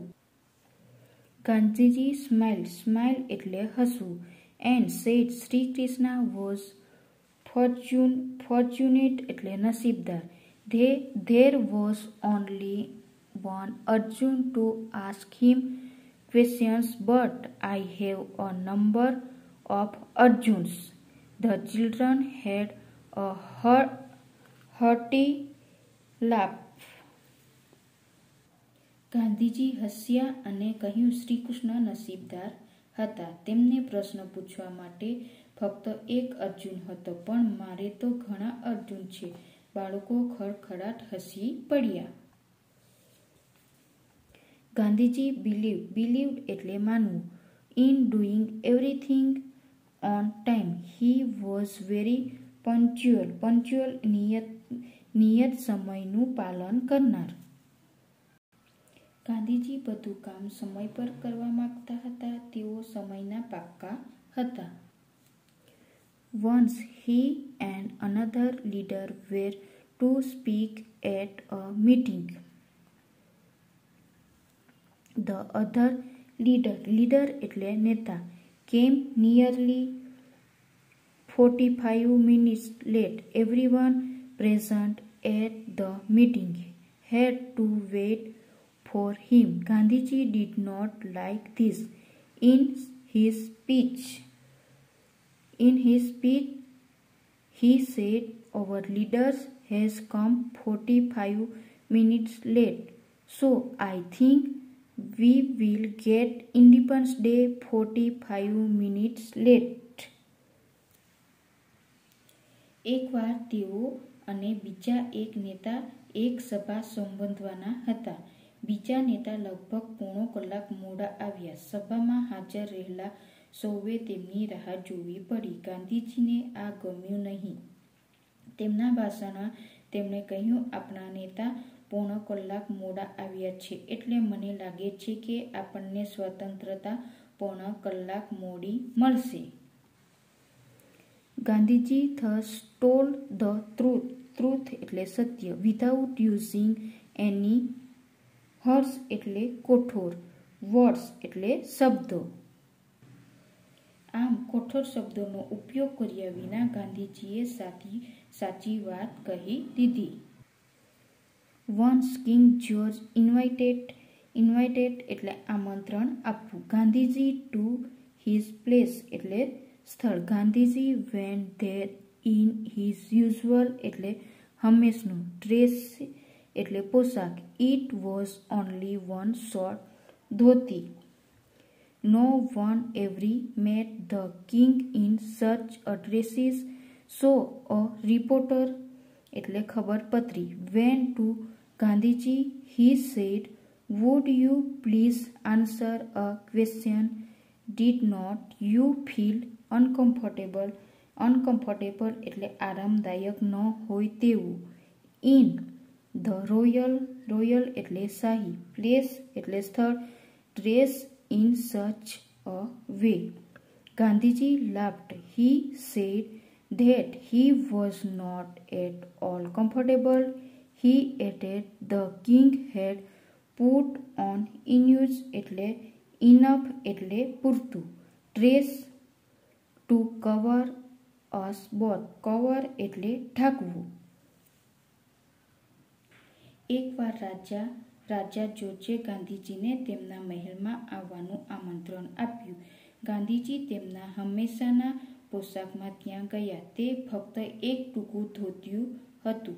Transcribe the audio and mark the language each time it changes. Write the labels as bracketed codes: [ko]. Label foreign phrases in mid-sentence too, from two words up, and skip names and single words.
[gu] ગાંધીજી સ્માઇલ. સ્માઇલ એટલે હસવું. [en] and said Shri Krishna was fortunate [gu] એટલે નસીબદાર. [en] there was only one Arjun to ask him questions, but I have a number of Arjuns. The children had a hearty laugh. [gu] ગાંધીજી હસ્યા અને કહ્યું, શ્રી કૃષ્ણ નસીબદાર હતા. તેમને પ્રશ્ન પૂછવા માટે ફક્ત એક અર્જુન હતો, પણ મારે તો ઘણા અર્જુન છે. બાળકો ખડખડાટ હસી પડ્યા. ગાંધીજી બિલીવ્ડ એટલે માનવું. [en] in doing everything on time. he was very punctual [gu] નિયત સમયનું પાલન કરનાર. ગાંધીજી બધું કામ સમય પર કરવા માંગતા હતા. તેઓ સમયના પાક્કા હતા. [en] Once he and another leader were to speak at a meeting. The other leader [gu] એટલે નેતા, [en] came nearly 45 minutes late. Everyone present at the meeting had to wait for him. Gandhiji did not like this. In his speech, he said, "Our leader has come 45 minutes late, so I think we will get Independence Day 45 minutes late." [gu] એકવાર તેઓ અને બીજા એક નેતા એક સભા સંબોધવાના હતા. બીજા નેતા લગભગ પોણો કલાક મોડા આવ્યા. સભામાં હાજર રહેલા સૌએ તેમની રાહ જોવી પડી. ગાંધીજીને આ ગમ્યું નહીં. તેમના ભાષણમાં તેમણે કહ્યું, આપણા નેતા પોણો કલાક મોડા આવ્યા છે, એટલે મને લાગે છે કે આપણને સ્વતંત્રતા પોણો કલાક મોડી મળશે. [en] ગાંધીજી thus told the truth [gu] એટલે સત્ય, [en] without using any harsh [gu] એટલે કઠોર, [en] words [gu] એટલે શબ્દો. આમ કઠોર શબ્દોનો ઉપયોગ કર્યા વિના ગાંધીજીએ સાચી વાત કહી દીધી. [en] Once King George invited [gu] એટલે આમંત્રણ આપવું. [en] ગાંધીજી to his place [gu] એટલે સ્થળ. [en] ગાંધીજી went there in his usual [gu] એટલે હંમેશનું, [en] dress [gu] એટલે પોશાક. [en] It was only one short ધોતી. No one ever met the king in such a dresses, so a reporter [gu] એટલે ખબરપત્રી [en] went to Gandhiji. He said, "Would you please answer a question? Did not you feel uncomfortable [gu] એટલે આરામદાયક ન હોય તેવું. [en] In the royal [gu] એટલે શાહી, [en] place [gu] એટલે સ્થળ, [en] dress in such a way." Gandhiji laughed. He said that he was not at all comfortable. He added, "The king had put on enough [gu] એટલે પૂરતું, [en] dress to cover us both. [gu] cover એટલે ઢાંકવું. એકવાર રાજા જોર્જે ગાંધીજીને તેમના મહેલમાં આવવાનું આમંત્રણ આપ્યું. ગાંધીજી તેમના હંમેશાના પોશાકમાં ત્યાં ગયા. તે ફક્ત એક ટૂંકું ધોતિયું હતું.